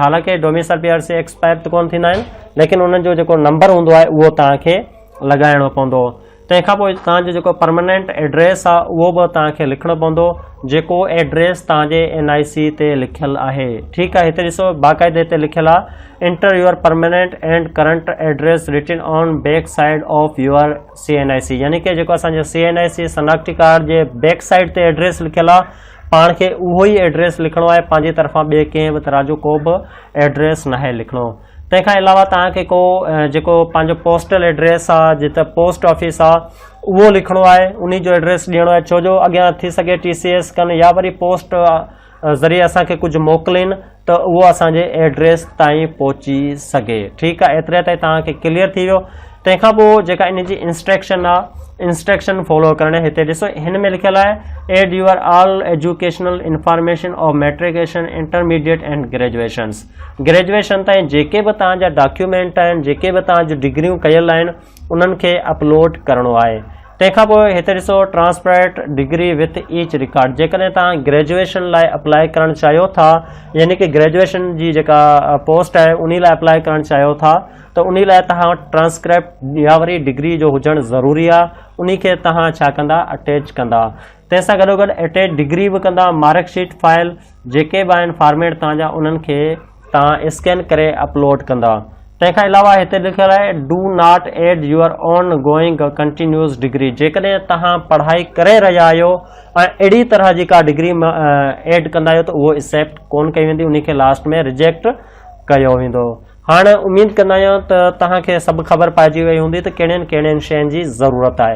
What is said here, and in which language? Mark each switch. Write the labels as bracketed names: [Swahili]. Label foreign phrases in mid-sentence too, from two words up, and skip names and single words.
[Sindhi] हालांकि [English] Domicile PRC expire [Sindhi] त कोन थींदा आहिनि, लेकिन उन्हनि जो जेको नंबर हूंदो आहे उहो तव्हांखे लॻाइणो पवंदो। तंहिंखां पोइ तव्हांजो जेको [English] permanent address [Sindhi] आहे उहो बि तव्हांखे लिखणो पवंदो, जेको एड्रेस तव्हांजे NIC ते लिखियलु आहे, ठीकु आहे। हिते ॾिसो बाक़ाइदे हिते लिखियलु आहे [English] Enter your permanent and current address written on back side of your CNIC, [Sindhi] यानी कि जेको असांजो CNIC शनाख्ती कार्ड जे [English] back side [Sindhi] ते एड्रेस लिखियलु आहे पाण खे उहो ई एड्रेस लिखणो आहे, पंहिंजी तरफ़ां ॿिए कंहिं बि तरह जो को बि एड्रेस नाहे लिखणो। तंहिंखां अलावा तव्हांखे को जेको पंहिंजो [English] postal address [Sindhi] आहे, जिते [English] post office [Sindhi] आहे उहो लिखणो आहे, उन जो एड्रेस ॾियणो आहे। छो जो अॻियां थी सघे TCS कनि या वरी पोस्ट ज़रिए असांखे कुझु मोकिलीनि त उहो असांजे एड्रेस ताईं पहुची सघे, ठीकु आहे। एतिरे ताईं तव्हांखे क्लियर थी वियो। तंहिंखां पोइ जेका इन जी इंस्ट्रक्शन आहे, [English] instruction follow [Sindhi] करणु, हिते ॾिसो हिन में लिखियलु आहे [English] Add your all educational information of matriculation, intermediate and graduations. [Sindhi] ग्रेजुएशन ताईं जेके बि तव्हांजा डॉक्यूमेंट आहिनि, जेके बि तव्हां जूं डिग्रियूं कयल आहिनि उन्हनि खे अपलोड करणो आहे। तंहिंखां पोइ हिते ॾिसो [English] Transparent degree with each record, [Sindhi] जेकॾहिं तव्हां ग्रेजुएशन लाइ अप्लाई करणु चाहियो था, यानी कि ग्रेजुएशन जी जेका पोस्ट आहे उन लाइ अप्लाई करणु चाहियो था त उन लाइ तव्हां वटि ट्रांसक्रिप्ट या वरी डिग्री जो हुजणु ज़रूरी आहे, उन खे तव्हां छा कंदा अटैच कंदा। तंहिंसां गॾोगॾु [English] attach degree [Sindhi] बि कंदा, [English] marksheet file [Sindhi] जेके बि आहिनि फॉर्मेट तव्हांजा उन्हनि खे तव्हां स्कैन करे अपलोड कंदा। तंहिंखां अलावा हिते लिखियलु आहे [English] Do not add your ongoing continuous degree, [Sindhi] जेकॾहिं तव्हां पढ़ाई करे रहिया आहियो ऐं अहिड़ी तरह जी का डिग्री एड कंदा आहियो त उहो एक्सेप्ट कोन कई वेंदी, उन खे लास्ट में रिजेक्ट कयो वेंदो। हाणे उम्मीद कंदा आहियूं त तव्हांखे सभु ख़बर पइजी वई हूंदी त कहिड़ियुनि कहिड़ियुनि शयुनि जी ज़रूरत आहे।